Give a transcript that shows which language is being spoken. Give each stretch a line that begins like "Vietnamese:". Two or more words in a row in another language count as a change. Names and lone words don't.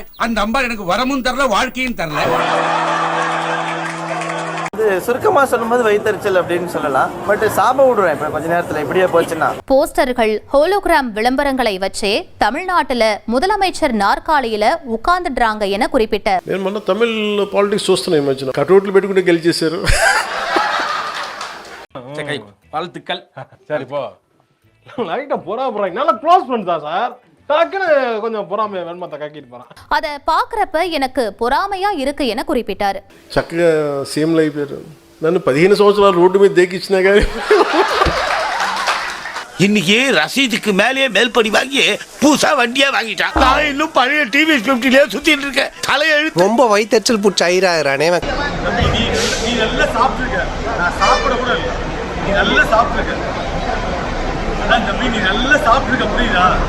Tamil: அந்த அம்பாள் எனக்கு வரமும் தரல, வாழ்க்கையும் தரல. சுருக்கமா சொல்லும்போது வயிற்றுச்சல் அப்படின்னு சொல்லலாம். பட் சாப விடுறேன் இப்ப கொஞ்ச நேரத்துல இப்படியே போச்சுன்னா. போஸ்டர்கள், ஹோலோகிராம் விளம்பரங்களை வச்சே தமிழ்நாட்டுல முதலமைச்சர் நாற்காலியில உட்கார்ந்துடுறாங்க என குறிப்பிட்டார்.
Telugu: నేను మొన్న తమిళ్ పాలిటిక్స్ చూస్తున్నాను ఈ మధ్యన. కటౌట్లు పెట్టుకుంటే గెలిచేశారు.
Tamil: வாழ்த்துக்கள். சரி போ. லைட்டா போறாங்க. நல்லா
English: close friends
Tamil: தான் சார். டக்குன்னு கொஞ்சம் பொறாமையா வெண்மத்தை கக்கிட்டு போறான். அதை பார்க்கறப்ப எனக்கு பொறாமையா இருக்கு என குறிப்பிட்டார்.
Telugu: చక్కగా సీఎంలు అయిపోయారు. నన్ను 15 సంవత్సరాలు రోడ్డు మీద దేకిచ్చినా కానీ
Tamil: இன்னைக்கு ரசீதுக்கு மேலேயே மேல்படி வாங்கி புதுசா வண்டியா வாங்கிட்டான். நான் இன்னும் பழைய டிவி 50லயே சுத்திட்டு இருக்கேன். தலையெழுத்து ரொம்ப வயிற்றுச்சல் புடிச்சு ஐரானே. நீ நல்லா சாப்பிட்டுருக்க, நான் சாப்பிட கூட இல்லை. நீ நல்லா சாப்பிட்டுருக்க, அதான் தம்பி நீ நல்லா சாப்பிட்டுருக்க, புரியுதா?